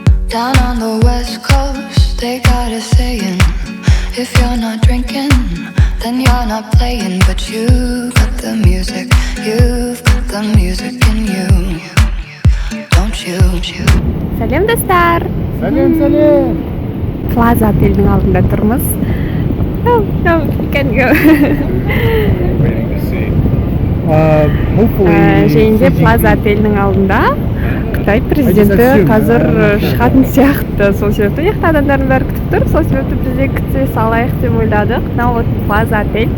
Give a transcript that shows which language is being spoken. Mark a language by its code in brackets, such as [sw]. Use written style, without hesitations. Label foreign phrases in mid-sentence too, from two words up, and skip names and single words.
[en] Down on the west coast, they got a saying, if you're not drinking, then you're not playing. But you got the music, you've got the music in you, don't you? [kk] Сәлем достар. Сәлем. Plaza отелдің алдында тұрмыз. [en] No, we can go. [kk] Және Plaza отелдің алдында Қытай президенті қазір шығатын сияқты. Сол себепті яқты адамдардың бәрі күтіп тұр. Сол себепті бізде күте салайық деп ойладық. Мынау вот Plaza отель.